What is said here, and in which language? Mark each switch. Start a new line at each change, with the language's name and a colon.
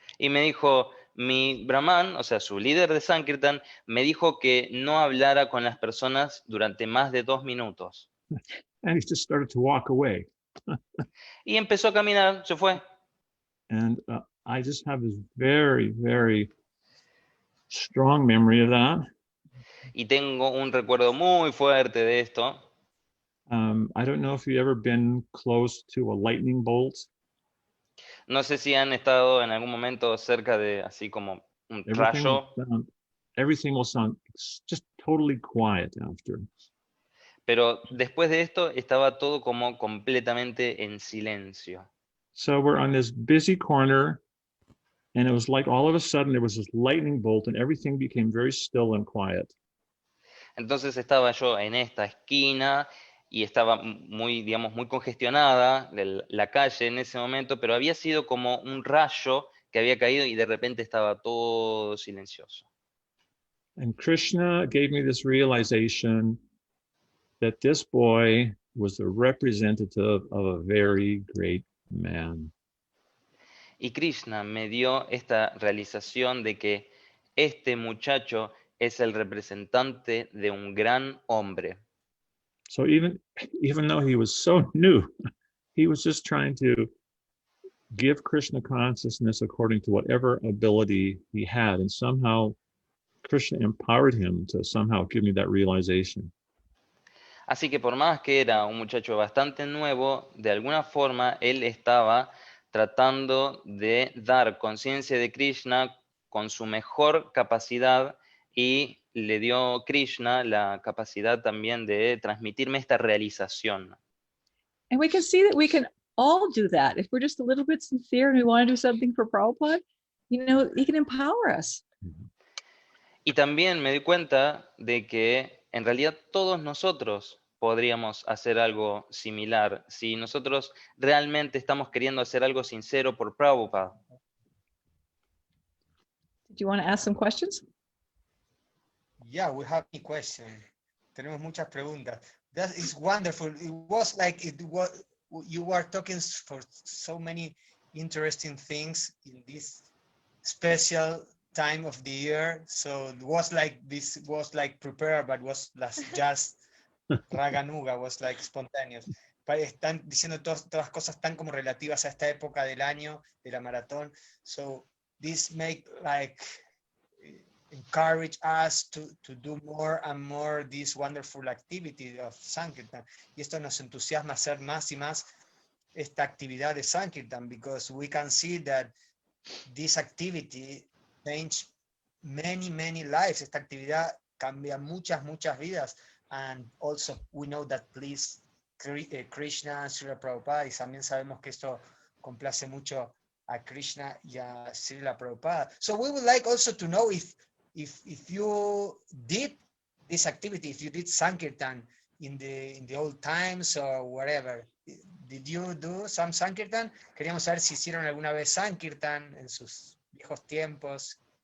Spanish: Y me dijo, mi Brahman, o sea, su líder de Sankirtan, me dijo que no hablara con las personas durante más de 2 minutos.
English: And he just started to walk away.
Spanish: Y empezó a caminar, se fue.
English: And I just have this very, very strong memory of that.
Spanish: Y tengo un recuerdo muy fuerte de esto.
English: I don't know if you've ever been close to a lightning bolt.
Spanish: No sé si han estado en algún momento cerca de así como un rayo.
English: Everything will sound just totally quiet after.
Spanish: Pero después de esto estaba todo como completamente en silencio.
English: So we're on this busy corner, and it was like all of a sudden there was this lightning bolt, and everything became very still and quiet.
Spanish: Entonces estaba yo en esta esquina y estaba muy, digamos, muy congestionada la calle en ese momento, pero había sido como un rayo que había caído y de repente estaba todo silencioso.
English: And Krishna gave me this realization that this boy was the representative of a very great man.
Spanish: Y Krishna me dio esta realización de que este muchacho es el representante de un gran hombre.
English: So even though he was so new, he was just trying to give Krishna consciousness according to whatever ability he had. And somehow Krishna empowered him to somehow give me that realization.
Spanish: Así que por más que era un muchacho bastante nuevo, de alguna forma él estaba tratando de dar conciencia de Krishna con su mejor capacidad y le dio Krishna la capacidad también de transmitirme esta realización.
English: And we can see that we can all do that. If we're just a little bit sincere and we want to do something for Prabhupada, you know, he can empower us.
Spanish: Y también me di cuenta de que en realidad todos nosotros podríamos hacer algo similar si nosotros realmente estamos queriendo hacer algo sincero por Prabhupada.
English: Do you want to ask some questions? Yeah, we have a question.
Spanish: Tenemos muchas preguntas.
English: That is wonderful. It was like you were talking for so many interesting things in this special time of the year. So it was like this was like prepared, but was just raganuga, was like spontaneous.
Spanish: Están diciendo todas cosas tan como relativas a esta época del año de la maratón.
English: So this make like encourage us to do more and more this wonderful activity of Sankirtan.
Spanish: Y esto nos entusiasma hacer más y más esta actividad de Sankirtan, because we can see that this activity changed many lives. Esta actividad cambia muchas vidas. And also we know that please Krishna, Srila Prabhupada, y también sabemos que esto complace mucho a Krishna y a Srila Prabhupada.
English: So we would like also to know if you did this activity, if you did Sankirtan in the old times or whatever. Did you do some Sankirtan?
Spanish: Queríamos saber si hicieron alguna vez Sankirtan en sus viejos tiempos.